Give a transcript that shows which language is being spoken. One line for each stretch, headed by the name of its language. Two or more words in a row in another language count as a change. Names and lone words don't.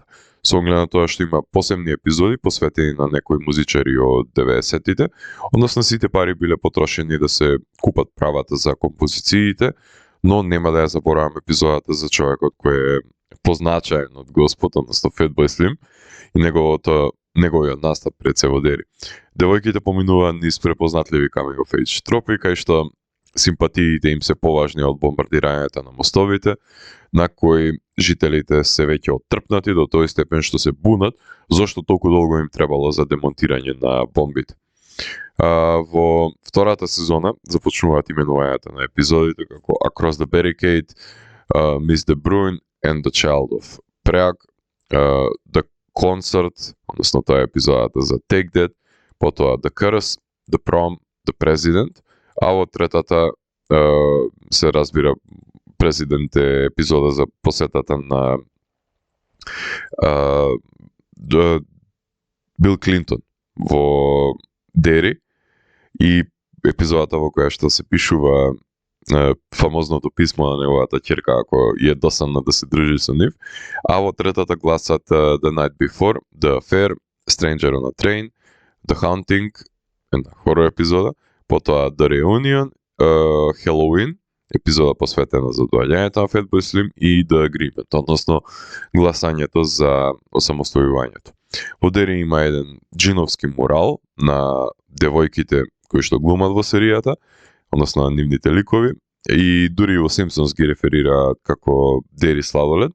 Macedonian: Со оглед на тоа што има посебни епизоди посветени на некои музичари од 90-тите, односно сите пари биле потрошени да се купат правата за композициите, но нема да ја заборавам епизодата за човекот кој е позначаен од Господ, односно Fatboy Slim и неговиот настап пред се во Дери. Девојките поминуваат низ препознатливи
English: coming of age
Macedonian: тропи, кај што симпатиите им се поважни од бомбардирањето на мостовите, на кои жителите се веќе оттрпнати до тој степен што се бунат зошто толку долго им требало за демонтирање на бомбите. Во втората сезона започнуваат именувањата на епизодите како Across the Barricade, Miss De Bruyne and the Child of Prague, The Concert, односно тоа е епизодата за Take That, потоа The Curse, The Prom, The President, а во третата се разбира Президент е епизода за посетата на Бил Клинтон во Дери и епизодата во која што се пишува фамозното писмо на неговата ќерка ако е досадна да се дружи со нив, а во третата гласат The Night Before, The Affair, Stranger on a Train, The Haunting, една хорор епизода, потоа The Reunion, Halloween, епизода посветена за доаѓањето на Fatboy Slim и The Agreement, односно гласањето за осамостојувањето. Во Дери има еден джиновски мурал на девојките кои што глумат во серијата, односно на нивните ликови, и дури во Симпсонс ги реферираат како Дери сладолед.